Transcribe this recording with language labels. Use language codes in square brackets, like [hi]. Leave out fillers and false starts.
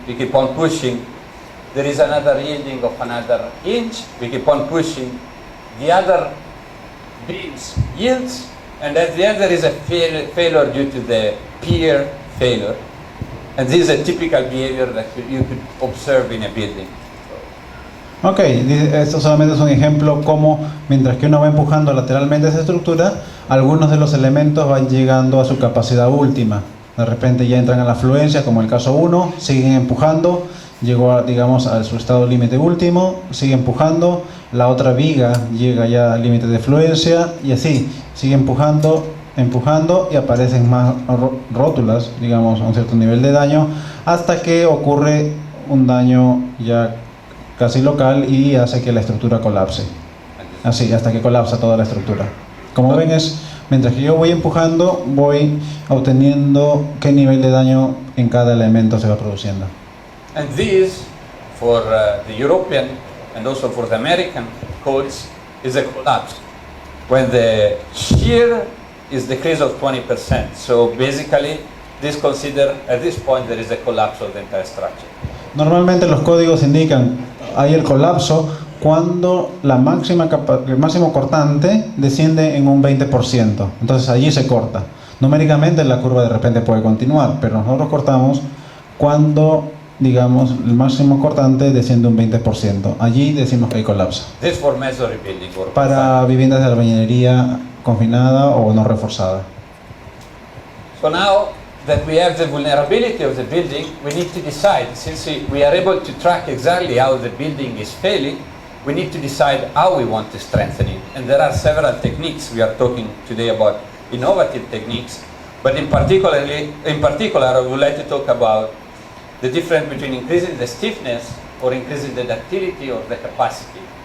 [en] We keep on pushing, there is another yielding of another hinge. We keep on pushing, the other beams yields, and at the end there is a failure due to the pier failure. And this is a typical behavior that you could observe in a building. [es] Ok, esto solamente es un ejemplo como mientras que uno va empujando lateralmente esa estructura, algunos de los elementos van llegando a su capacidad última. De repente ya entran a la fluencia, como el caso 1, siguen empujando, llegó digamos a su estado límite último, sigue empujando, la otra viga llega ya al límite de fluencia y así, sigue empujando y aparecen más rótulas, digamos a un cierto nivel de daño, hasta que ocurre un daño ya casi local y hace que la estructura colapse. Así, hasta que colapsa toda la estructura. Como ven, es mientras que yo voy empujando, voy obteniendo qué nivel de daño en cada elemento se va produciendo. [en] And these, for the European and also for the American codes, is a collapse. When the shear is decrease of 20%. So basically, this consider at this point there is a collapse of the entire structure. [es] Normalmente los códigos indican hay el colapso cuando el máximo cortante desciende en un 20%. Entonces allí se corta. Numéricamente la curva de repente puede continuar, pero nosotros cortamos cuando, digamos, el máximo cortante desciende un 20%. Allí decimos que hay colapso. [en] This for masonry building or [es] Para viviendas de albañilería confinada o no reforzada. [en] So now that we have the vulnerability of the building, we need to decide, since we are able to track exactly how the building is failing, we need to decide how we want to strengthen it. And there are several techniques. We are talking today about innovative techniques, but in particular, I would like to talk about the difference between increasing the stiffness or increasing the ductility or the capacity.